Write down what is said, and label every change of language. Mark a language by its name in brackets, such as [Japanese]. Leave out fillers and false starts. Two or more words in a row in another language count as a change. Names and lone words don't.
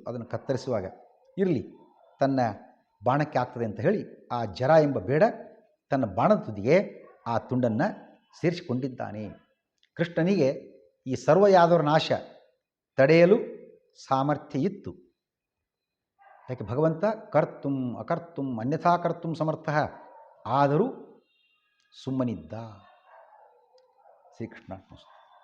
[Kannada] ಅದನ್ನು ಕತ್ತರಿಸುವಾಗ ಇರಲಿ, ತನ್ನ ಬಾಣಕ್ಕೆ ಆಗ್ತದೆ ಅಂತ ಹೇಳಿ ಆ ಜರ ಎಂಬ ಬೇಡ ತನ್ನ ಬಾಣದ ತುದಿಗೆ ಆ ತುಂಡನ್ನು ಸೇರಿಸಿಕೊಂಡಿದ್ದಾನೆ. ಕೃಷ್ಣನಿಗೆ ಈ ಸರ್ವ ಯಾದವರ ನಾಶ ತಡೆಯಲು ಸಾಮರ್ಥ್ಯ ಇತ್ತು. ಯಾಕೆ ಭಗವಂತ [Sanskrit] ಕರ್ತುಂ ಅಕರ್ತುಂ ಅನ್ಯಥಾ ಕರ್ತುಂ ಸಮರ್ಥ, [Kannada] ಆದರೂ ಸುಮ್ಮನಿದ್ದ. ಶ್ರೀಕೃಷ್ಣ.